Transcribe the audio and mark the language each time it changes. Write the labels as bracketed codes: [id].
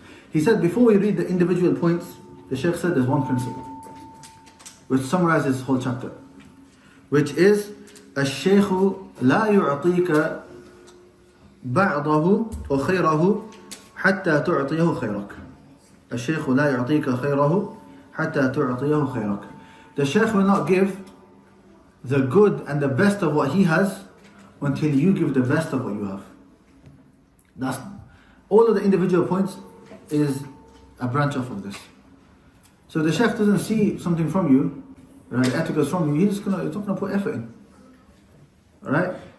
[en] He said before we read the individual points, the Shaykh said there's one principle which summarizes this whole chapter, which is [ar] الشيخ لا يعطيك بعضه أو خيره حتى تعطيه خيرك. الشيخ لا يعطيك خيره حتى تعطيه خيرك. [en] The Shaykh will not give the good and the best of what he has until you give the best of what you have. That's all of the individual points is a branch off of this. So the Shaykh doesn't see something from you, right? Etiquette from you, he's not gonna put effort in. Right?